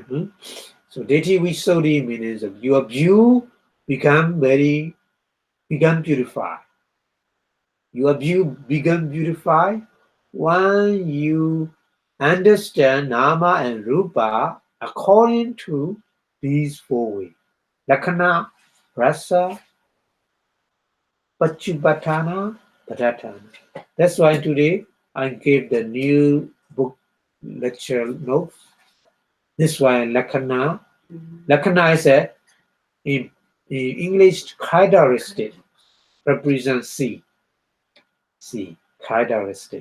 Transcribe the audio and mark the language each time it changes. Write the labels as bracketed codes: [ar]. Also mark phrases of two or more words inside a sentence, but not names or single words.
[en] So deity visuddhi means your view become purified. Your view become purified when you understand nama and rupa according to these four ways. [pi] Lakkhana, rasa, pachupattana, padattana. [en] That's why today I gave the new book lecture notes. This one, Lakkhana. Lakkhana is in English characteristic, represents C, characteristic.